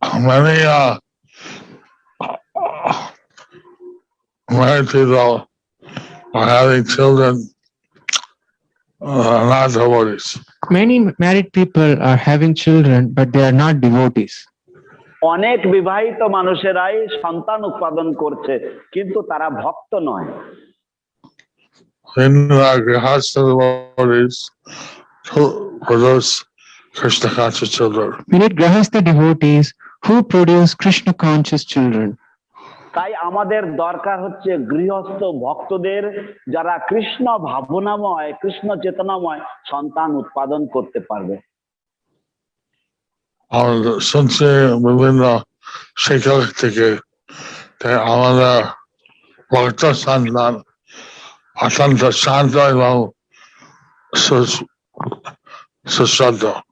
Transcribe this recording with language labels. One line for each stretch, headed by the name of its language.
English: Many married people are having children, not devotees. Many married people are having children, but they are not devotees.
Bangla: অনেক বিবাহিত মানুষেরাই সন্তান উৎপাদন করছে, কিন্তু তারা ভক্ত নয়।
English: In Grihastha devotees to produce Kṛṣṇa conscious children. We need Grihastha devotees who produce Krishna conscious children.
Bangla: তাই আমাদের দরকার হচ্ছে গৃহস্থ ভক্তদের যারা কৃষ্ণ ভাবনাময়, কৃষ্ণ চেতনাময় সন্তান উৎপাদন করতে পারবে। শুনছি বিভিন্ন শিক্ষক থেকে আমাদের ভক্ত সন্তান অত্যন্ত শান্ত এবং সুশ্রদ্ধ।